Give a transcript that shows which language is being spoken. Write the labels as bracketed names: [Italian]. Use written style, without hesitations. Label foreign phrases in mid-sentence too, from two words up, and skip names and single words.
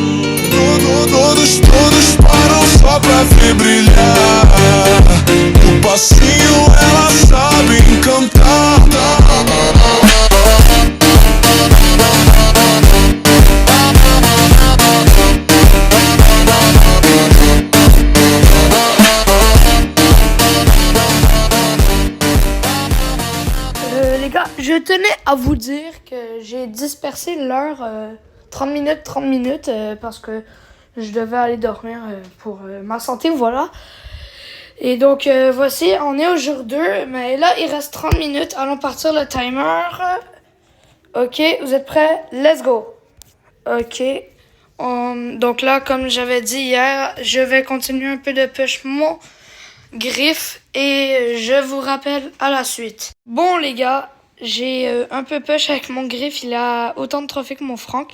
[Portuguese] Todos param só pra ver brilhar. No passinho ela sabe encantar. [French] Les gars, je tenais à vous dire que j'ai dispersé l'heure 30 minutes parce que je devais aller dormir pour ma santé, voilà. Et donc voici, on est au jour 2, mais là il reste 30 minutes, allons partir le timer. Ok, vous êtes prêts? [English] Let's go. [French] Ok, donc là comme j'avais dit hier, je vais continuer un peu de push mon griffe et je vous rappelle à la suite. Bon les gars, j'ai un peu push avec mon griffe, il a autant de trophées que mon Franck.